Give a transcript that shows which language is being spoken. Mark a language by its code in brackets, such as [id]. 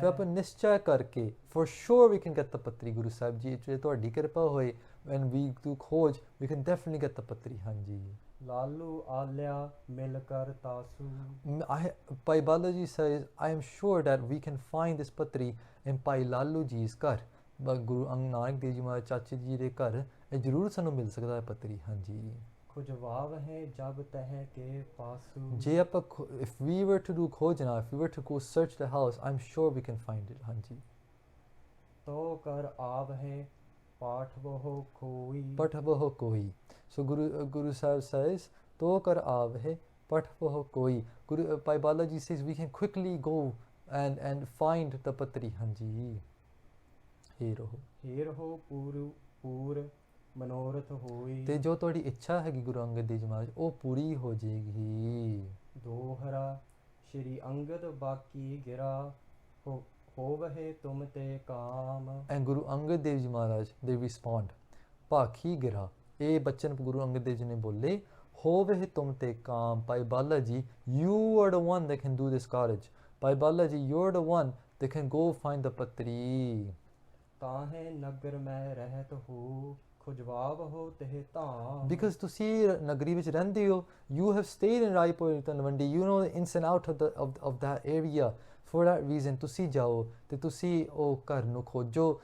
[pa] ਫਿਰ ਆਪਾਂ ਨਿਸ਼ਚੈ ਕਰਕੇ [en] for sure we can get the patri. Guru Sahib ji, [pa] ਜੇ ਤੁਹਾਡੀ ਕਿਰਪਾ ਹੋਏ, [en] when we do ਖੋਜ we can definitely get the patri. Hanji. [pa] Lalu ਆਲਿਆ ਮਿਲ ਕਰ ਤਾਸੂ [en] Bhai Balaji says, I am sure that we can find this patri in Bhai Lalu Ji's ਘਰ. [pa] Guru Nanak Dev Ji Maharaj ਚਾਚੇ ਜੀ ਦੇ ਘਰ ਇਹ ਜ਼ਰੂਰ ਸਾਨੂੰ ਮਿਲ ਸਕਦਾ ਹੈ ਪਤਰੀ. ਹਾਂਜੀ. ਖੁਜਵਾਵਹਿ ਜਬ ਤਹਿ ਕੇ ਪਾਸੂ ਜੇ ਆਪਾਂ [en] if we were to do khojna, if we were to go search the house, I'm sure we can find it. ਹਾਂਜੀ. [pa] ਤੋ ਕਰ ਆਵਹਿ ਪਾਠ ਬਹੁ ਖੋਈ ਪਠਬਹ ਕੋਈ. [en] So Guru Sahib says, to kar aavhe pathbah koi. Bhai Balaji says we can quickly go and find the patri. Hanji. Hero. [pa] Heer ਹੋ ਪੂਰ ਮਨੋਰਥ ਹੋਈ ਤੇ ਜੋ ਤੁਹਾਡੀ ਇੱਛਾ ਹੈਗੀ ਗੁਰੂ ਅੰਗਦ ਦੇਵ ਜੀ ਮਹਾਰਾਜ ਉਹ ਪੂਰੀ ਹੋ ਜਾਏਗੀ. ਦੋਹਰਾ ਸ਼੍ਰੀ ਅੰਗਦ ਬਾਕੀ ਗਿਰਾ ਹੋਵਹਿ ਤੁਮ ਤੇ ਕਾਮ [en] And Guru Angad Dev Ji Maharaj, they respond, [pa] ਭਾਖੀ ਗਿਰਾ. ਇਹ ਬਚਨ ਗੁਰੂ ਅੰਗਦ ਦੇਵ ਜੀ ਨੇ ਬੋਲੇ, ਹੋਵਹਿ ਤੁਮ ਤੇ ਕਾਮ. [en] Bhai Balaji, you are the one that can do this carriage. Bhai Balaji, you're the one that can go find the patri. [pa] ਤਾਹੇ ਨਗਰ ਮੈਂ ਰਹਿਤ ਹੋ ਖੁਜਵਾਵ ਹੋ ਤਹਿ ਧਾਮ [en] Because [pa] ਤੁਸੀਂ ਨਗਰੀ ਵਿੱਚ ਰਹਿੰਦੇ ਹੋ, [en] you have stayed in Raipur Talwandi, you know the ins and out of that area. For that reason [pa] ਤੁਸੀਂ ਜਾਓ ਤੇ ਤੁਸੀਂ ਉਹ ਘਰ ਨੂੰ ਖੋਜੋ.